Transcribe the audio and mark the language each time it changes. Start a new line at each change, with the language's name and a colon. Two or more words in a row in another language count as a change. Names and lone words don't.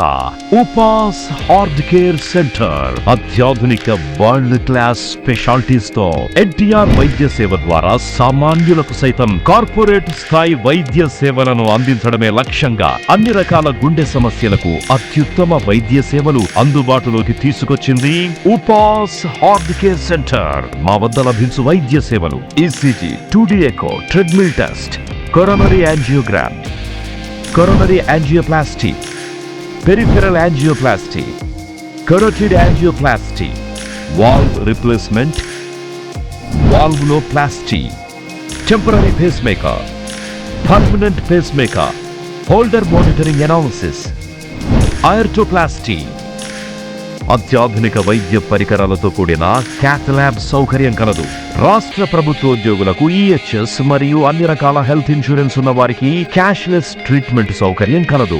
Telugu: ఉపాస్ హార్ట్ కేర్ సెంటర్ అత్యాధునిక
English: world class specialities
Telugu: తో ఎన్టీఆర్ వైద్య సేవ ద్వారా సామాన్యులకు సైతం కార్పొరేట్ స్థాయి వైద్య సేవలను అందించడమే లక్ష్యంగా అన్ని రకాల గుండె సమస్యలకు అత్యుత్తమ వైద్య సేవలు అందుబాటులోకి తీసుకొచ్చింది ఉపాస్ హార్ట్ కేర్ సెంటర్. మా వద్ద లభించు వైద్య సేవలు
English: ECG, 2D echo, treadmill
Telugu: టెస్ట్,
English: coronary angiogram, coronary angioplasty, peripheral angioplasty, carotid angioplasty, valve replacement, valvuloplasty, temporary pace maker, permanent pace maker, Holter monitoring analysis, aortoplasty,
Telugu: అత్యాధునిక వైద్య పరికరాలతో కూడిన
English: cath lab
Telugu: సౌకర్యం కలదు. రాష్ట్ర ప్రభుత్వ ఉద్యోగులకు ఈహెచ్ఎస్ మరియు అన్ని రకాల
English: health insurance
Telugu: ఉన్న వారికి
English: cashless treatment
Telugu: సౌకర్యం కలదు.